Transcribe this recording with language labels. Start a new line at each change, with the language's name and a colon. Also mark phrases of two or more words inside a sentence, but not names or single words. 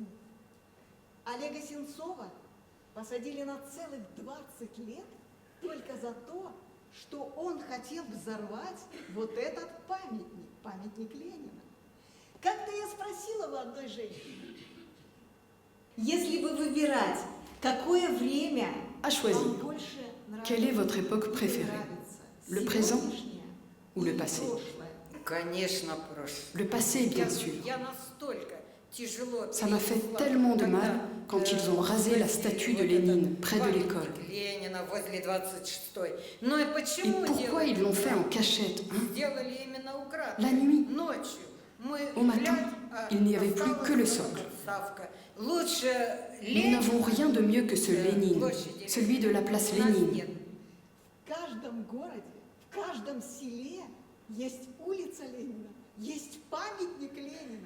Russian: Олега Сенцова посадили на целых 20 лет только за то, что он хотел взорвать вот этот памятник Ленина. Как-то я спросила у одной женщины, если бы выбирать, какое время
French: À choisir.
Russian: вам больше нравится,
French: Quelle est votre époque préférée? Le présent ou le passé?
Russian: Конечно, прошлое.
French: Le passé, bien sûr.
Russian: Я настолько тяжело
French: Ça m'a fait tellement de mal quand ils ont rasé la statue de Lénine près de l'école.
Russian: Ленина возле 26-й. Ну и
French: Et
Russian: почему
French: pourquoi ils l'ont fait en cachette, hein?
Russian: сделали именно украдкой?
French: La nuit,
Russian: Ночью. Мы
French: au matin,
Russian: глядь,
French: il n'y avait plus que le
Russian: осталась
French: socle.
Russian: ставка. Лучше
French: Nous n'avons rien de mieux que ce Lénine, celui de la place Lénine.
Russian: В каждом городе, в каждом селе есть улица Ленина, есть памятник Ленина.